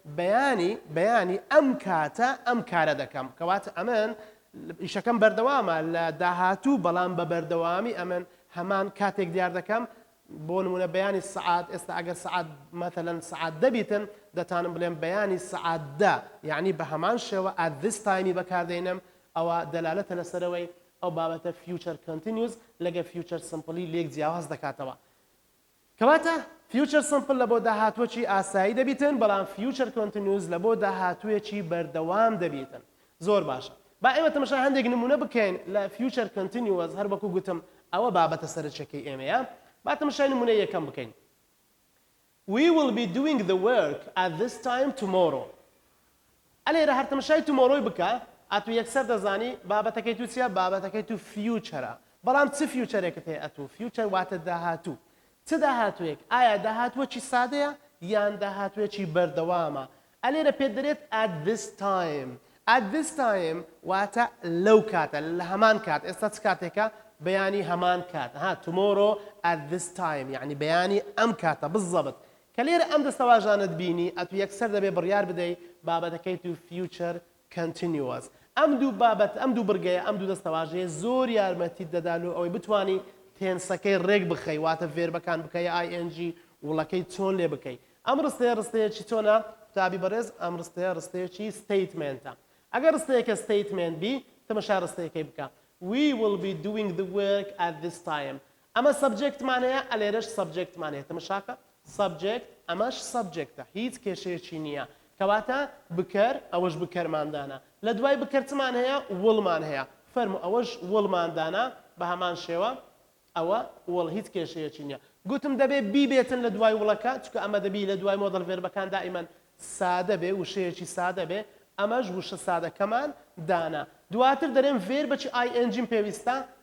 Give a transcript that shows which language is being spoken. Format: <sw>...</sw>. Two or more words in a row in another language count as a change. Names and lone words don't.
<ckb>بەیانی ئەم کاتە ئەم کارە دەکەم کەواتە ئەمن ئیشەکەم بەردەوامە لە داهاتوو بەڵام بە بەردەوامی ئەمن هەمان کاتێک دیار دەکەم بۆ نمونە بەیانی سعات ئێستا ئەگەر سعات مەثەلەن سعات دەبیتن دەتانم بڵێم بەیانی سعات دا یعنی بە هەمان شێوە</ckb> <en>at this</en> <ckb>time بەکاردێنم ئەوە دەلالەتە لەسەرەوەی ئەو بابەتە</ckb> <en>future continuous</en> <ckb>لەگە</ckb> <en>future simple</en> <ckb>لێک جیاواز دەکاتەوە کەواتە</ckb> <en>future simple</en> <ckb>لە بۆ داهاتوەکی ئاسایی دەبیتن بەڵام</ckb> <en>future continuous</en> <ckb>لە بۆ داهاتوویەکی بەردەوام دەبیتن زۆر باشە با ئێمە تەماشا هەندێک نمونە بکەین لە</ckb> <en>future continuous</en> <ckb>هەر وەکو گوتم ئەوە بابەتە سەرچەکەی ئێمەیە با تەماشای نمونە یەکەم بکەین</ckb> <en>We will be doing the work at this time tomorrow</en> <ckb>ئەلێرە هەر تەماشای tomorrow بکە ئەتو یەکسەر دەزانی بابەتەکەی تو چیە بابەتەکەی تو فیوچەرە بەڵام چ فیوچەرێکت هەیە ئەتو فیوچەر واتە داهاتوو چ داهاتوویەک ئایا داهاتووەکی سادەیە یان داهاتوویەکی بەردەوامە ئەلێرە پێت دەرێت</ckb> <en>at this time</en> <ckb>واتە لەو کاتە لە هەمان کات ئێستا چ کاتێکە بەیانی هەمان کات</ckb> <en>tomorrow at this time</en> <ckb>یعنی بەیانی ئەم کاتە بالضبط کە لێرە ئەم دەستەواژانت بینی ئەتو یەکسەر دەبێ بڕیار بدەی بابەتەکەی تو future continuous ئەم دوو بابەت ئەم دوو بڕگەیە ئەم دوو دەستەواژەیە زۆر یارمەتیت دەدات و ئەوەی بتوانی تێنسەکەی ڕێک بخەی واتە ڤێربەکان بکەی ING وڵەکەی چۆن لێ بکەی ئەم ڕستەیەکی چۆنە قوتابی بەڕێز ئەم ڕستەیەکی ستیتمنتە ئەگەر ڕستەیەکە ستیتمنت بی تەماشا ڕستەیەکەی بکە</ckb> <en>We will be doing the work at this time</en> <ckb>ئەمە سەبجێکتمان هەیە ئەلێرەش سەبجێکتمان هەیە تەماشاکە سەبجێکت ئەمەش سەبجێکتە هیچ کێشەیەکی نییە کەواتە بکەر ئەوەش بکەرماندانە لە دوای بکەرتمان هەیە وڵمان هەیە فەرمو ئەوەش وڵماندانە بە هەمان شێوە ئەوە وڵ هیچ کێشەیەکی نییە گوتم دەبێ بی بێتن لە دوای وڵەکە چکە ئەمە دەبی لە دوای مۆدەڵ ڤێربەکان دائیمەن سادە بێ وشەیەکی سادە بێ ئەمەش وشە سادەکەمان دانا دواتر دەرێن ڤێربەکی ING پێویستە</ckb>